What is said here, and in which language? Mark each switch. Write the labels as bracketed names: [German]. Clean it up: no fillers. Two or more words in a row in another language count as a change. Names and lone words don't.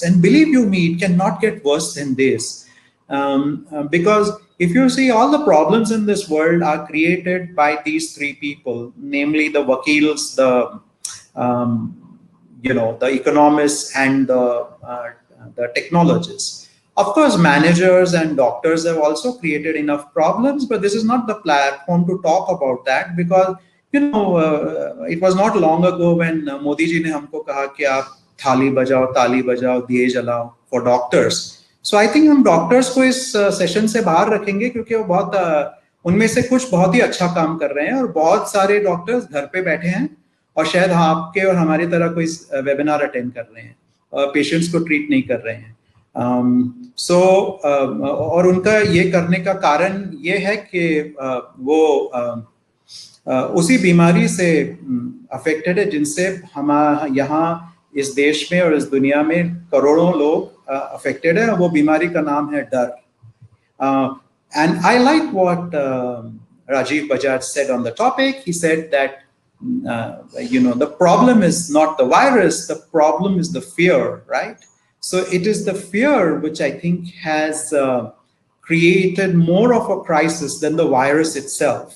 [English] And believe you me, it cannot get worse than this. Because if you see, all the problems in this world are created by these 3 people, namely the wakils, the economists, and the technologists. Of course, managers and doctors have also created enough problems, but this is not the platform to talk about that, because it was not long ago when [Hindi] मोदी जी ने हमको कहा कि आप थाली बजाओ, ताली बजाओ, दिये जलाओ [English] for doctors. So I think [Hindi] हम डॉक्टर्स को इस सेशन से बाहर रखेंगे क्योंकि वो बहुत उनमें से कुछ बहुत ही अच्छा काम कर रहे हैं और बहुत सारे डॉक्टर्स घर पे बैठे हैं और शायद आपके और हमारी तरह कोई [English] webinar attend [Hindi] कर रहे हैं, पेशेंट्स को ट्रीट नहीं कर रहे हैं. और उनका ये करने का कारण ये है कि वो उसी बीमारी से अफेक्टेड है जिनसे हम यहाँ इस देश में और इस दुनिया में करोड़ों लोग अफेक्टेड है. वो बीमारी का नाम है डर. [English] And I like what Rajiv Bajaj said on the topic. He said that the problem is not the virus, the problem is the fear, right? So it is the fear which I think has created more of a crisis than the virus itself.